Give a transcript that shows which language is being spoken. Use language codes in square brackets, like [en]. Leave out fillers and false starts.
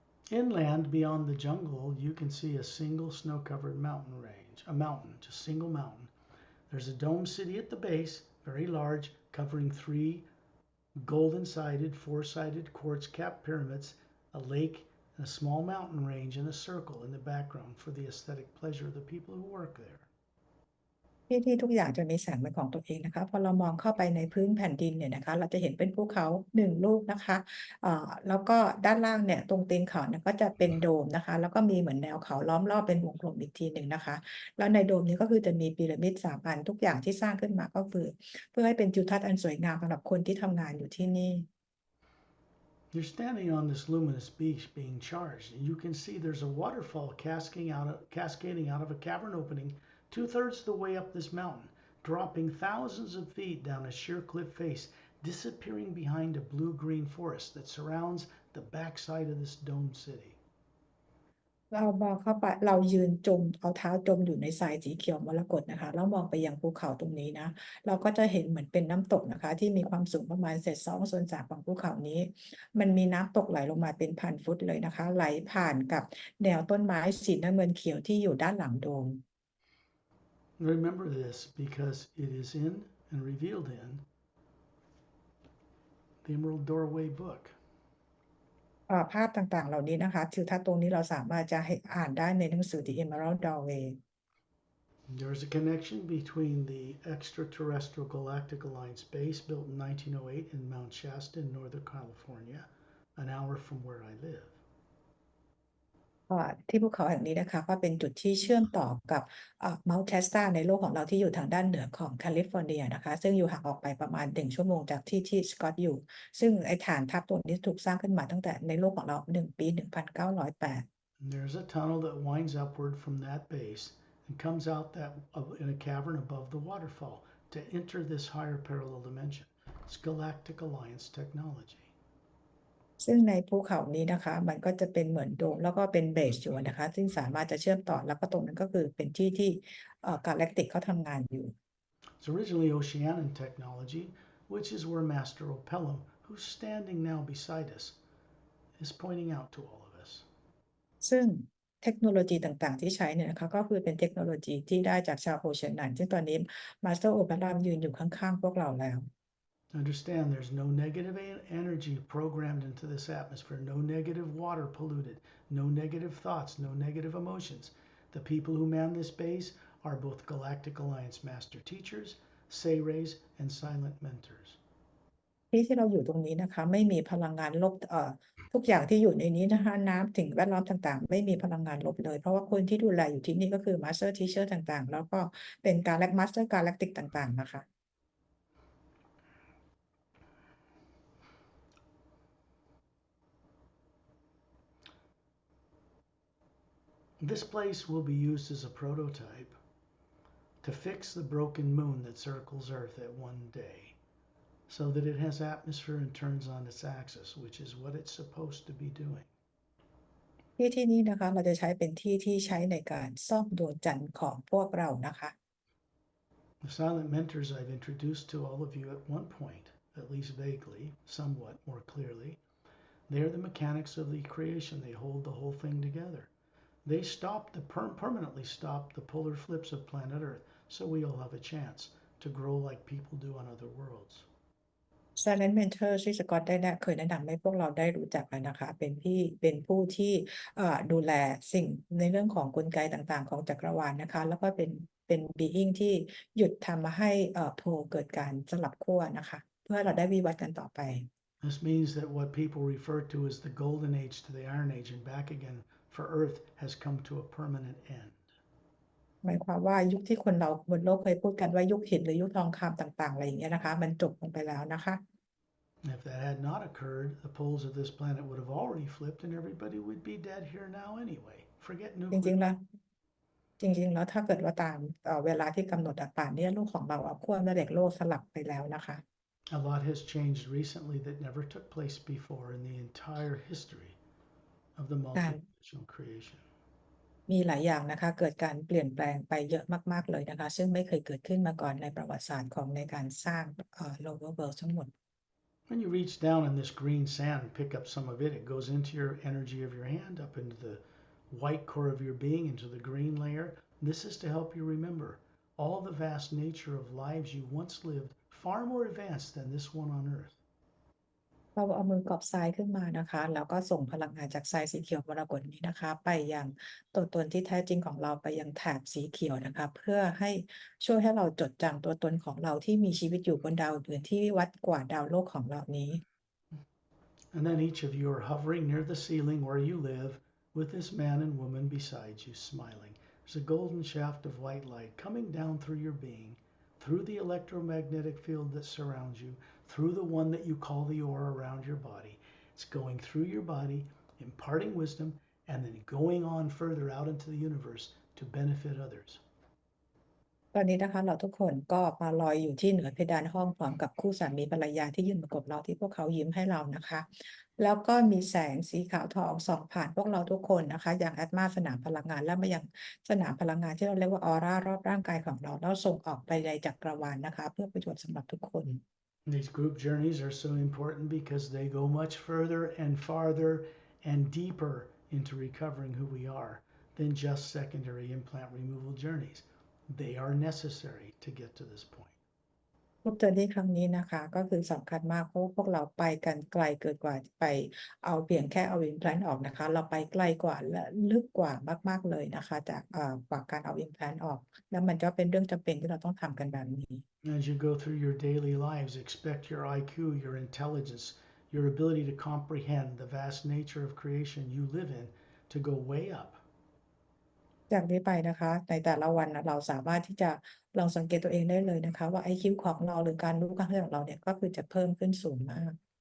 [en] Inland, beyond the jungle, you can see a single snow-covered mountain range, a mountain, just single mountain. There's a dome city at the base, very large, covering 3 golden-sided, 4-sided quartz-capped pyramids, a lake, and a small mountain range in a circle in the background for the aesthetic pleasure of the people who work there. [th] ที่ทุกอย่างจะมีแสงเป็นของตัวเองนะคะพอเรามองเข้าไปในพื้นแผ่นดินเนี่ยนะคะเราจะเห็นเป็นภูเขา1 ลูกนะคะแล้วก็ด้านล่างเนี่ยตรงตีนเขาเนี่ยก็จะเป็นโดมนะคะแล้วก็มีเหมือนแนวเขาล้อมรอบเป็นวงกลมอีกทีหนึ่งนะคะแล้วในโดมนี้ก็คือจะมีพีระมิด3 อันทุกอย่างที่สร้างขึ้นมาก็คือเพื่อให้เป็นทิวทัศน์อันสวยงามสำหรับคนที่ทำงานอยู่ที่นี่ [en] You're standing on this luminous beach being charged, and you can see there's a waterfall cascading out of a cavern opening 2/3 of the way up this mountain, dropping thousands of feet down a sheer cliff face, disappearing behind a blue-green forest that surrounds the backside of this domed city. [th] เรามองเข้าไปเรายืนจมเอาเท้าจมอยู่ในทรายสีเขียวมรกตนะคะแล้วมองไปยังภูเขาตรงนี้นะเราก็จะเห็นเหมือนเป็นน้ำตกนะคะที่มีความสูงประมาณ2/3 ของภูเขานี้มันมีน้ำตกไหลลงมาเป็น1,000 ฟุตเลยนะคะไหลผ่านกับแนวต้นไม้สีน้ำเงินเขียวที่อยู่ด้านหลังโดม [en] Remember this because it is in and revealed in the Emerald Doorway book. [th] ภาพต่างๆเหล่านี้นะคะทิวทัศน์ตรงนี้เราสามารถจะอ่านได้ในหนังสือ The Emerald Doorway [en] There is a connection between the extraterrestrial galactic alliance base built in 1908 in Mount Shasta in Northern California, an hour from where I live. [th] ที่ภูเขาแห่งนี้นะคะก็เป็นจุดที่เชื่อมต่อกับMount Shasta ในโลกของเราที่อยู่ทางด้านเหนือของแคลิฟอร์เนียนะคะซึ่งอยู่ห่างออกไปประมาณ1 ชั่วโมงจากที่สกอตอยู่ซึ่งไอ้ฐานทัพตัวนี้ถูกสร้างขึ้นมาตั้งแต่ในโลกของเราปี 1908 [en] There's a tunnel that winds upward from that base and comes out in a cavern above the waterfall to enter this higher parallel dimension. It's Galactic Alliance technology. [th] ซึ่งในภูเขานี้นะคะมันก็จะเป็นเหมือนโดมแล้วก็เป็นเบสอยู่นะคะซึ่งสามารถจะเชื่อมต่อแล้วก็ตรงนั้นก็คือเป็นที่Galactic เขาทำงานอยู่ [en] It's originally Oceanian technology, which is where Master Opellum, who's standing now beside us, is pointing out to all of us. [th] ซึ่งเทคโนโลยีต่างๆที่ใช้เนี่ยนะคะก็คือเป็นเทคโนโลยีที่ได้จากชาวโอเชียนซึ่งตอนนี้มาสเตอร์โอเปร่ายืนอยู่ข้างๆพวกเราแล้ว [en] Understand there's no negative energy programmed into this atmosphere, no negative water polluted, no negative thoughts, no negative emotions. The people who man this base are both Galactic Alliance master teachers, Sayrays, and silent mentors. [th] ที่เราอยู่ตรงนี้นะคะไม่มีพลังงานลบทุกอย่างที่อยู่ในนี้นะคะน้ำสิ่งแวดล้อมต่างๆไม่มีพลังงานลบเลยเพราะว่าคนที่ดูแลอยู่ที่นี่ก็คือ Master Teacher ต่างๆแล้วก็เป็นMaster Galactic ต่างๆนะคะ [en] This place will be used as a prototype to fix the broken moon that circles Earth at one day, so that it has atmosphere and turns on its axis, which is what it's supposed to be doing. [th] ที่นี้นะคะเราจะใช้เป็นที่ใช้ในการซ่อมดวงจันทร์ของพวกเรานะคะ [en] The silent mentors I've introduced to all of you at one point, at least vaguely, somewhat more clearly, they are the mechanics of the creation. They hold the whole thing together. They permanently stop the polar flips of planet Earth, so we all have a chance to grow like people do on other worlds. [th] Silent Mentor ที่สกอตได้เคยแนะนำให้พวกเราได้รู้จักแล้วนะคะเป็นผู้ที่ดูแลสิ่งในเรื่องของกลไกต่างๆของจักรวาลนะคะแล้วก็เป็น being ที่หยุดทำมาให้โพลเกิดการสลับขั้วนะคะเพื่อเราได้วิวัฒน์กันต่อไป [en] This means that what people refer to as the golden age to the iron age and back again for Earth has come to a permanent end. [th] หมายความว่ายุคที่คนเราบนโลกเคยพูดกันว่ายุคหินหรือยุคทองคำต่างๆอะไรอย่างเงี้ยนะคะมันจบลงไปแล้วนะคะ [en] If that had not occurred, the poles of this planet would have already flipped and everybody would be dead here now anyway. Forget [th] จริง [en] nuclear. [th] ๆแล้วถ้าเกิดว่าตามเวลาที่กำหนดป่านนี้โลกของเราขั้วแม่เหล็กโลกสลับไปแล้วนะคะ [en] A lot has changed recently that never took place before in the entire history of the multidimensional creation. [th] มีหลายอย่างนะคะเกิดการเปลี่ยนแปลงไปเยอะมากๆเลยนะคะซึ่งไม่เคยเกิดขึ้นมาก่อนในประวัติศาสตร์ของในการสร้าง [en] lower world [th] ทั้งหมด [en] When you reach down in this green sand and pick up some of it, it goes into your energy of your hand, up into the white core of your being, into the green layer. This is to help you remember all the vast nature of lives you once lived, far more advanced than this one on Earth. [th] เราเอามือกอบทรายขึ้นมานะคะแล้วก็ส่งพลังงานจากทรายสีเขียวมรกตนี้นะคะไปยังตัวตนที่แท้จริงของเราไปยังแถบสีเขียวนะคะเพื่อให้ช่วยให้เราจดจำตัวตนของเราที่มีชีวิตอยู่บนดาวอื่นที่วัดกว่าดาวโลกของเรานี้ [en] And then each of you are hovering near the ceiling where you live with this man and woman beside you smiling. There's a golden shaft of white light coming down through your being, through the electromagnetic field that surrounds you, through the one that you call the aura around your body. It's going through your body, imparting wisdom, and then going on further out into the universe to benefit others. [th] ตอนนี้นะคะเราทุกคนก็มาลอยอยู่ที่เหนือเพดานห้องพร้อมกับคู่สามีภรรยาที่ยืนประกบเราที่พวกเขายิ้มให้เรานะคะแล้วก็มีแสงสีขาวทองส่องผ่านพวกเราทุกคนนะคะอย่างแอตมาสนามพลังงานและมายังสนามพลังงานที่เราเรียกว่าออร่ารอบร่างกายของเราแล้วส่งออกไปในจักรวาลนะคะเพื่อประโยชน์สำหรับทุกคน [en] These group journeys are so important because they go much further and farther and deeper into recovering who we are than just secondary implant removal journeys. They are necessary to get to this point. [th] กรุ๊ปเจอร์นี่ครั้งนี้นะคะก็คือสำคัญมากเพราะพวกเราไปกันไกลเกินกว่าไปเอาเพียงแค่เอาอิมแพลนออกนะคะเราไปไกลกว่าและลึกกว่ามากๆเลยนะคะจากกว่าการเอาอิมแพลนออกแล้วมันก็เป็นเรื่องจำเป็นที่เราต้องทำกันแบบนี้ [en] As you go through your daily lives, expect your IQ, your intelligence, your ability to comprehend the vast nature of creation you live in to go way up. [th] จากนี้ไปนะคะในแต่ละวันเราสามารถที่จะลองสังเกตตัวเองได้เลยนะคะว่า IQ ของเราหรือการรู้การเข้าใจของเราเนี่ยก็คือจะเพิ่มขึ้นสูงมาก